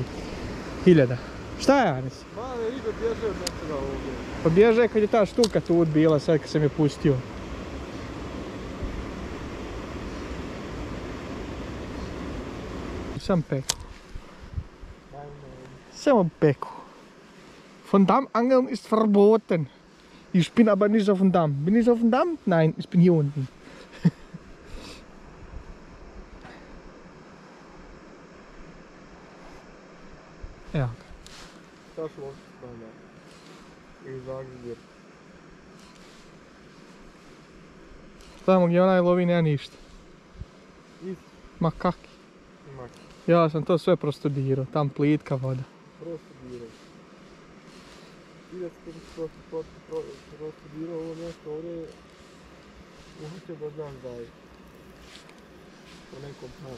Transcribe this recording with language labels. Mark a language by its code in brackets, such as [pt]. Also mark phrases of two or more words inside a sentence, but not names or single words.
[bs] 1000. Šta je Anis? Male ribe bježe od nečega ovdje. Pa bježe kad je ta štuka tu bila, sad kad sam je pustio. Sam peku. Samo peku. [de] Von Damm angeln ist verboten. Ich bin aber nicht auf dem Damm. Bin ich auf dem Damm? Nein, ich bin hier unten. Ja. Das lohnt sich mal. [bs] I Zagrebir. Tamo gdje onaj lovi nema ništa. Ma kaki. Ja sam to sve prostudirao, tam plitka voda. Prostudirao. Vidjeti kako si prostudirao ovo mjesto ovdje, uhoće da znam da je po nekom pravu.